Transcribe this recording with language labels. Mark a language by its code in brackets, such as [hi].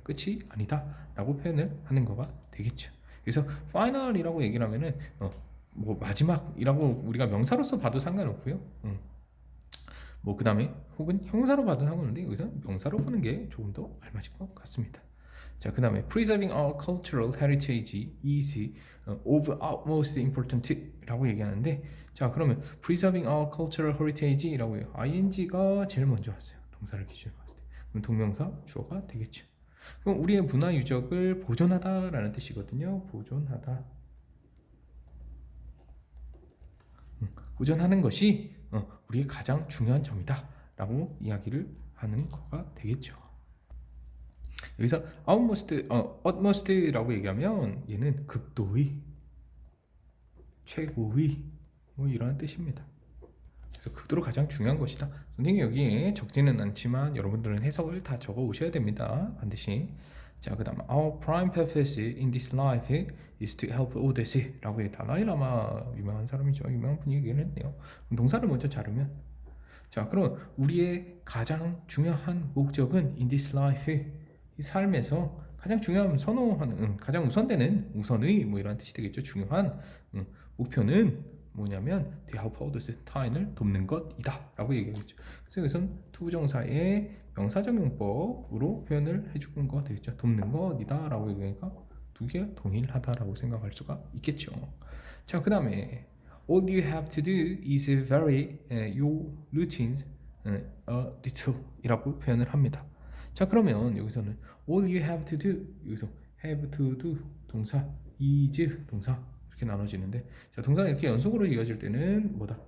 [ko] 끝이 아니다 라고 표현을 하는 거가 되겠죠. 그래서 final이라고 얘기를 하면은 뭐 마지막이라고 우리가 명사로서 봐도 상관없고요. 뭐 그 다음에 혹은 형사로 봐도 상관없는데 여기서 명사로 보는 게 조금 더 알맞을 것 같습니다. 자, 그 다음에 [en] preserving our cultural heritage is of utmost important [ko] 라고 얘기하는데, 자, 그러면 [en] preserving our cultural heritage [ko] 라고 해요. ing가 제일 먼저 왔어요. 동사를 기준으로 봤을 때. 그럼 동명사, 주어가 되겠죠. 그럼 우리의 문화 유적을 보존하다라는 뜻이거든요. 보존하다. 보존하는 것이 우리의 가장 중요한 점이다 라고 이야기를 하는 거가 되겠죠. 여기서 utmost라고 얘기하면 얘는 극도의, 최고의 뭐 이런 뜻입니다. 그래서 그대로 가장 중요한 것이다. 선생님 여기에 적지는 않지만 여러분들은 해석을 다 적어 오셔야 됩니다. 반드시. 자, 그 다음 [en] Our prime purpose in this life is to help others [ko] 라고 해. 달라이라마 유명한 사람이죠. 유명한 분이 얘기를 했네요. 동사를 먼저 자르면, 자, 그럼 우리의 가장 중요한 목적은 [en] in this life, [ko] 이 삶에서 가장 중요한 선호하는, 가장 우선되는, 우선의 뭐 이런 뜻이 되겠죠. 중요한 목표는 뭐냐면 [en] to help others, [ko] 타인을 돕는 것이다 라고 얘기하겠죠. 그래서 여기서는 투부정사의 명사적 용법으로 표현을 해주는 거 되겠죠. 돕는 것이다 라고 얘기하니까 두 개 동일하다라고 생각할 수가 있겠죠. 자, 그 다음에 [en] all you have to do is vary your routines a little [ko] 이라고 표현을 합니다. 자, 그러면 여기서는 [en] all you have to do, [ko] 여기서 have to do 동사, is 동사 이렇게 나눠지는데, 자, 동사가 이렇게 연속으로 이어질 때는 뭐다?